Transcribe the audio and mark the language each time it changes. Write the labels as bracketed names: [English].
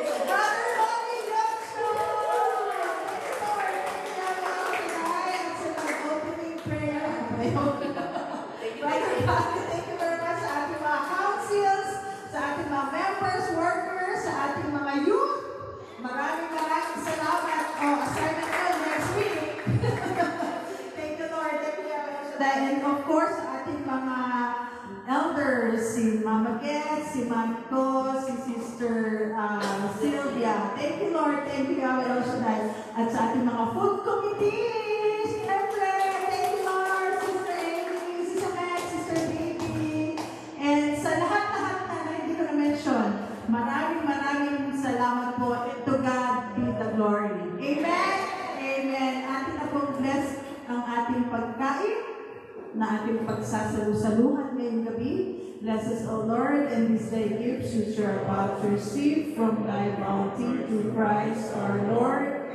[English] Brother Ronnie Johnson. Thank you, Lord. Thank you, Yahweh Shaddai. [Filipino] At sa nag-opening prayer. Brother Ronnie, [English] thank you very much [Filipino] sa ating mga councils, sa ating mga members, workers, sa ating mga youth. Maraming salamat. [English] Assignment ko next week. Thank you, Lord. Thank you, Yahweh Shaddai. And of course, [Filipino] sa ating mga elders, [English] si Mama Gets, si Mami Ko, si Sister Sylvia. Thank you, Lord. Thank you, Yahweh Shaddai. [Filipino] At sa ating mga [English] food committees, [Filipino] siyempre, [English] thank you, Lord. Sister Amy, Sister Max, Sister Baby. [Filipino] And sa lahat-lahat na hindi ko na-mention, maraming salamat po. [English] To God be the glory. Amen? Amen. [Filipino] Atin na pong bless ang ating pagkain na ating pagsasalusaluhan ngayong gabi. [English] Bless us, O Lord, and this day gifts which you are about to receive from thy bounty through Christ our Lord.